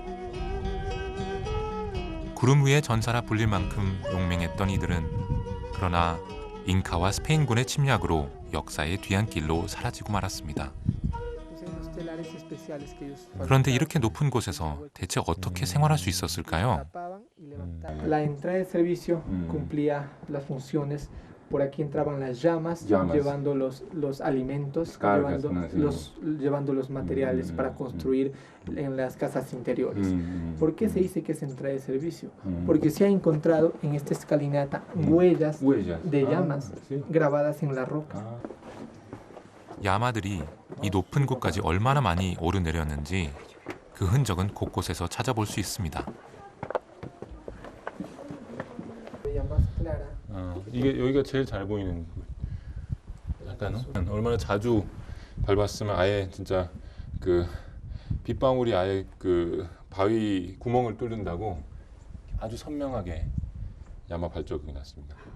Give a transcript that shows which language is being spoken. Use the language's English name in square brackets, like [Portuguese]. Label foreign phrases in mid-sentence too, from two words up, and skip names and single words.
[Korean] 구름 위의 전사라 불릴 만큼 용맹했던 이들은 그러나 잉카와 스페인군의 침략으로 역사의 뒤안길로 사라지고 말았습니다. 그런데 이렇게 높은 곳에서 대체 어떻게 생활할 수 있었을까요? [Spanish] La entrada de servicio cumplía las funciones. Por aquí entraban las llamas. Llevando los alimentos, Cargas, llevando los materiales para construir en las casas interiores. ¿Por qué se dice que es entrada de servicio? Porque se ha encontrado en esta escalinata huellas de llamas grabadas en la roca. [Korean] 야마들이 이 높은 곳까지 얼마나 많이 오르내렸는지 그 흔적은 곳곳에서 찾아볼 수 있습니다. 이게 여기가 제일 잘 보이는 약간 얼마나 자주 밟았으면 아예 진짜 그 빗방울이 아예 그 바위 구멍을 뚫는다고 아주 선명하게 야마 발자국이 났습니다.